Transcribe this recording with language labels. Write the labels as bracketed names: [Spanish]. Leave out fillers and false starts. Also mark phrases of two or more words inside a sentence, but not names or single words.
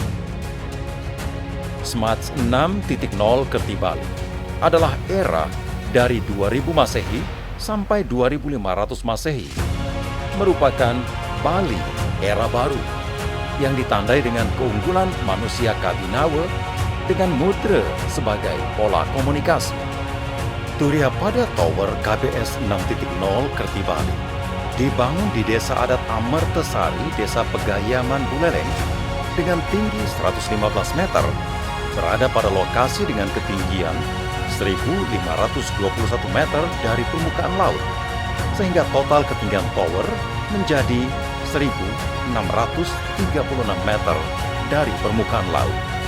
[Indonesian] Smart 6.0 Kerti Bali adalah era dari 2000 Masehi sampai 2500 Masehi, merupakan Bali era baru yang ditandai dengan keunggulan manusia Kabinawa dengan mudra sebagai pola komunikasi. Turiapada Tower KBS 6.0 Kerti Bali dibangun di Desa Adat Amertesari, Desa Pegayaman Buleleng dengan tinggi 115 meter, berada pada lokasi dengan ketinggian 1.521 meter dari permukaan laut, sehingga total ketinggian tower menjadi 1.636 meter dari permukaan laut.